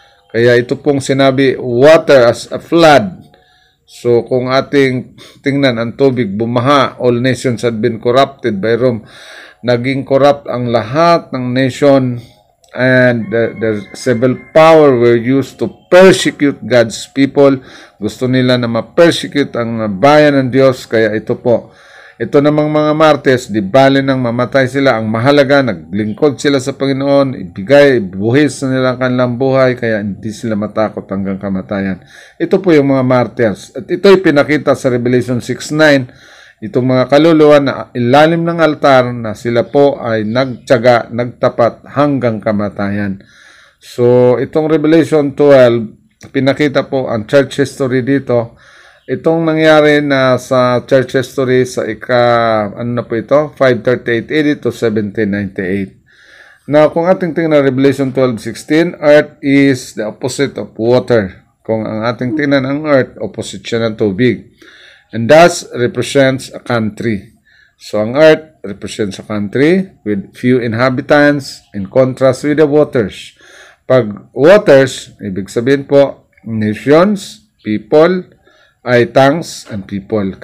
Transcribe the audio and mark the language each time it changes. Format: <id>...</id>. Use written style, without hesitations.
<tl>Kaya ito pong sinabi,</tl> <en>water as a flood.</en> <tl>So, kung ating tingnan ang tubig, bumaha,</tl> <en>all nations had been corrupted by Rome.</en> <tl>Naging corrupt ang lahat ng nation,</tl> <en>and the civil power were used to persecute God's people.</en> <tl>Gusto nila na ma-persecute ang bayan ng Diyos. Kaya ito po, ito namang mga martyrs, di bali nang mamatay sila. Ang mahalaga, naglingkod sila sa Panginoon, buhis na nila ang kanilang buhay, kaya hindi sila matakot hanggang kamatayan. Ito po yung mga martyrs. At ito'y pinakita sa Revelation 6:9, itong mga kaluluwa na ilalim ng altar na sila po ay nagtiyaga, nagtapat hanggang kamatayan. So, itong Revelation 12, pinakita po ang church history dito. Itong nangyari na sa church history sa ano na po ito? 538 AD to 1798.</tl> <en>Now,</en> <tl>kung ating tingnan</tl> <en>Revelation 12:16, earth is the opposite of water.</en> <tl>Kung ang ating tingnan ang earth, opposite siya ng tubig.</tl> <en>And thus represents a country. So, ang earth represents a country with few inhabitants in contrast with the waters.</en> <tl>Pag waters, ibig sabihin po, nations, people, ay tongues, and people.</tl>